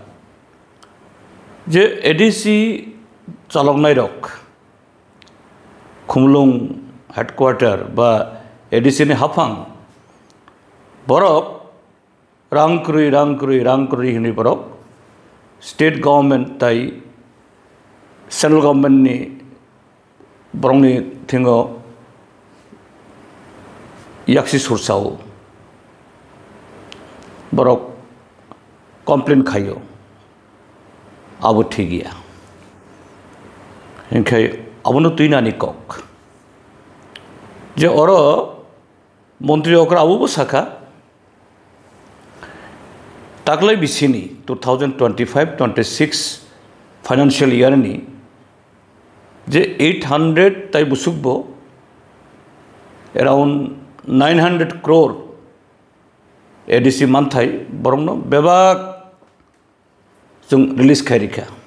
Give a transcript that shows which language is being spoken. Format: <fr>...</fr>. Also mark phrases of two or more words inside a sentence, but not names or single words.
<trp>जे एडिसी चालकनाय रक खुमलुं हेडक्वार्टर बा एडिसी नि हाफां बरक रां क्रुइ हिनि बरक स्टेट गवर्नमेंट ताई सेंट्रल गवर्नमेंट नि बरंनि थिंगो याक्सी सुरसाओ बरक कमप्लेन खायो</trp> <hi>अब ठीक गया</hi> <trp>इनखाय अबनो तुइनानि कक जे और मंत्री अकरा आबो साखा तागलाय बिसिनी 2025-26</trp> <en>financial year</en> <trp>नि जे 800 ताई बुसुकबो अराउंड 900 crore एडिसी मानथाय बरंनो बेबाक जों रिलीज खायरिखा</trp>